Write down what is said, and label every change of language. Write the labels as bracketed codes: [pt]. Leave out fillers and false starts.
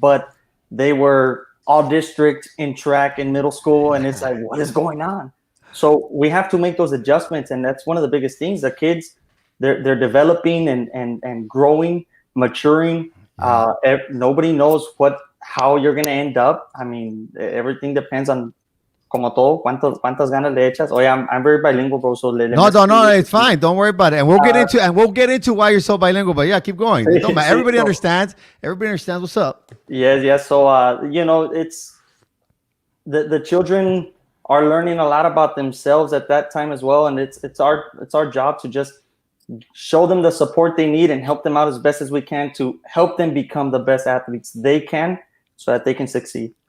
[en] But they were all district in track in middle school, and it's like, what is going on? So we have to make those adjustments, and that's one of the biggest things. The kids, they're developing and growing, maturing. Nobody knows how you're gonna end up. Everything depends on. [es] Como todo, cuántas ganas le echas. [en] I'm very bilingual, bro. So no, it's fine. Don't worry about it. And we'll get into why you're so bilingual. But yeah, keep going. Everybody understands. Everybody understands what's up. Yes. So it's the children are learning a lot about themselves at that time as well, and it's our job to just show them the support they need and help them out as best as we can to help them become the best athletes they can, so that they can succeed.